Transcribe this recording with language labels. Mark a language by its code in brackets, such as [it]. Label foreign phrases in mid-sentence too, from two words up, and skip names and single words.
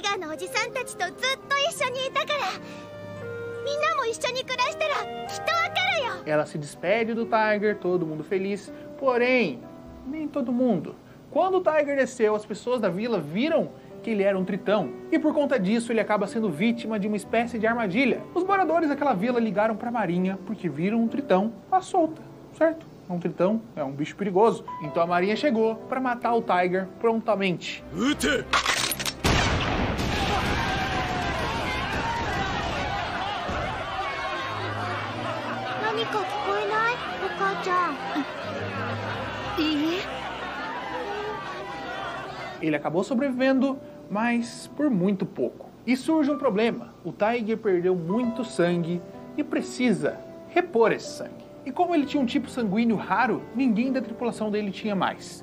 [ja] おじさんたちとずっと一緒にいたからみんなも一緒に暮らしたらきっとわかるよ。 [pt] Ela se despede do Tiger, todo mundo feliz, porém, nem todo mundo. Quando o Tiger desceu, as pessoas da vila viram que ele era um tritão, e por conta disso ele acaba sendo vítima de uma espécie de armadilha. Os moradores daquela vila ligaram para a marinha porque viram um tritão à solta, certo? Um tritão é um bicho perigoso, então a marinha chegou para matar o Tiger prontamente. [ja] Ute! 何か聞こえない？お母ちゃん。いいえ。 [pt] Ele acabou sobrevivendo, mas por muito pouco. E surge um problema. O Tiger perdeu muito sangue e precisa repor esse sangue. E como ele tinha um tipo sanguíneo raro, ninguém da tripulação dele tinha mais.